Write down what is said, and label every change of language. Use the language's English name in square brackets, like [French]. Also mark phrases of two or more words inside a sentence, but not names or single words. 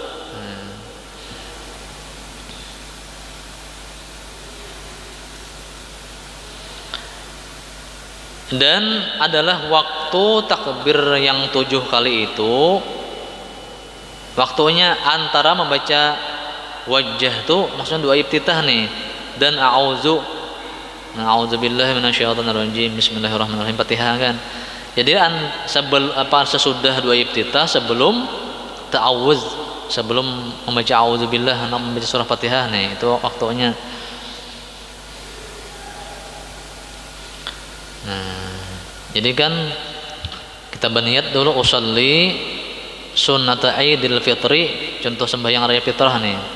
[Indonesian] Dan adalah waktu takbir yang 7 kali itu waktunya antara membaca wajah tuh maksudnya doa iftitah nih, dan [Arabic] أعوذ بالله من الشيطان الرجيم، بسم الله الرحمن الرحيم, [Indonesian] Fatihah kan. Jadi sesudah doa iftitah, sebelum ta'awuz, sebelum membaca a'udzubillah, membaca surah Fatihah nih, itu waktunya. Nah, jadi kan kita berniat dulu [Arabic] أصلي سنة عيد الفطر, [Indonesian] contoh sembahyang raya fitrah nih.